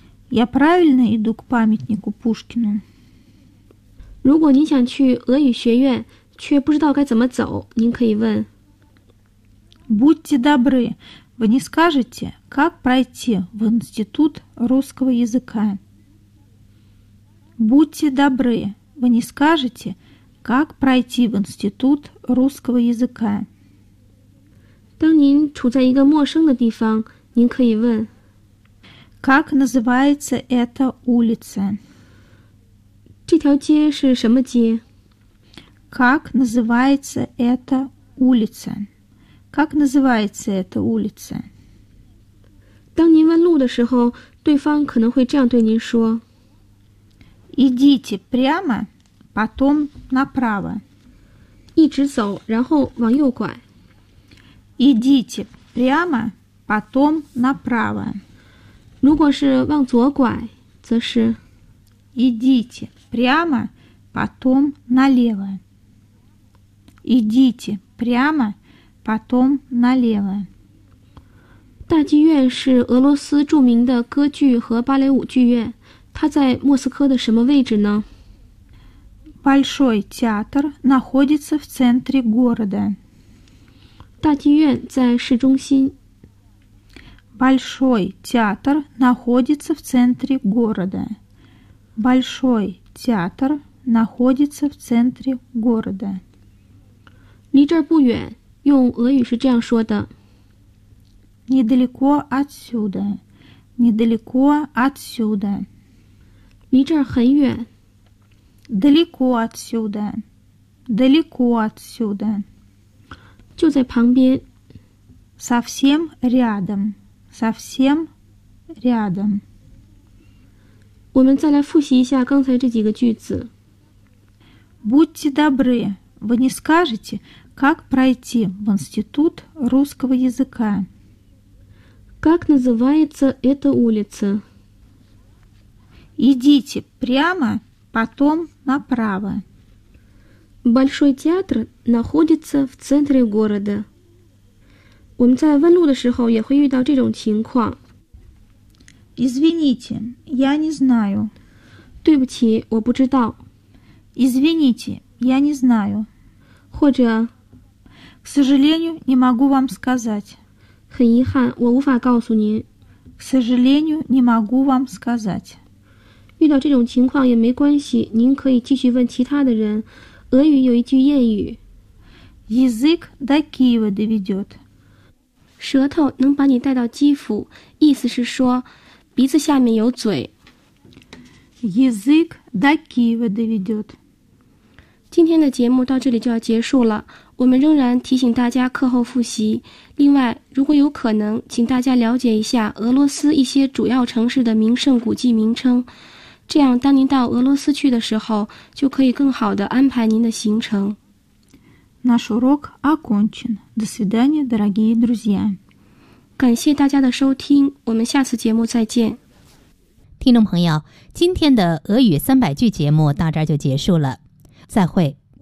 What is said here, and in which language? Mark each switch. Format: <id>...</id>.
<ru>Я правильно иду к памятнику Пушкину.</ru> <zh>如果您想去俄语学院，却不知道该怎么走，您可以问。</zh> <ru>Будьте добры, вы не скажете, как пройти в институт русского языка? Будьте добры, вы не скажете,Как пройти в институт русского языка?</ru> <zh>当您处在一个陌生的地方，您可以问</zh> <ru>Как называется эта улица?</ru> <zh>这条街是什么街?</zh> <ru>Как называется эта улица? Как называется эта улица?</ru> <zh>当您问路的时候，对方可能会这样对您说</zh> <ru>Идите прямо? Потом направо.</ru> <zh>一直走，然后往右拐。</zh> <ru>Идите прямо, потом направо.</ru> <zh>如果是往左拐，则是</zh> <ru>Идите прямо, потом налево. Идите прямо, потом налево.</ru> <zh>大剧院是俄罗斯著名的歌剧和芭蕾舞剧院，它在莫斯科的什么位置呢？</zh> <ru>Большой театр находится в центре города.</ru> <zh>大剧院在市中心。</zh> <ru>Большой театр находится в центре города. Большой театр находится в центре города.</ru> <zh>离这儿不远，用俄语是这样说的。</zh> <ru>Недалеко отсюда. Недалеко отсюда.</ru> <zh>离这儿很远。</zh> <ru>Далеко отсюда. Далеко отсюда.</ru> <zh>就在旁边。</zh> <ru>Совсем рядом. Совсем рядом.</ru> <zh>我们再来复习一下刚才这几个句子。</zh> <ru>Будьте добры, вы не скажете, как пройти в институт русского языка? Как называется эта улица? Идите прямо... Потом направо. Большой театр находится в центре города.</ru> <zh>我们在问路的时候也会遇到这种情况。</zh> <ru>Извините, я не знаю.</ru> <zh>对不起，我不知道。</zh> <ru>Извините, я не знаю.</ru> <zh>或者</zh> <ru>К сожалению, не могу вам сказать.</ru> <zh>很遗憾，我无法告诉您。</zh> <ru>К сожалению, не могу вам сказать.</ru> <zh>遇到这种情况也没关系，您可以继续问其他的人。俄语有一句谚语</zh> <ru>«Язык до Киева доведет».</ru> <zh>舌头能把你带到基辅，意思是说鼻子下面有嘴。</zh> <ru>«Язык до Киева доведет».</ru> <zh>今天的节目到这里就要结束了，我们仍然提醒大家课后复习。另外，如果有可能，请大家了解一下俄罗斯一些主要城市的名胜古迹名称，这样，当您到俄罗斯去的时候，就可以更好地安排您的行程。</zh> <ru>Наш урок окончен. До свидания, дорогие друзья.</ru> <zh>感谢大家的收听，我们下次节目再见。听众朋友，今天的俄语三百句节目到这儿就结束了，再会。</zh>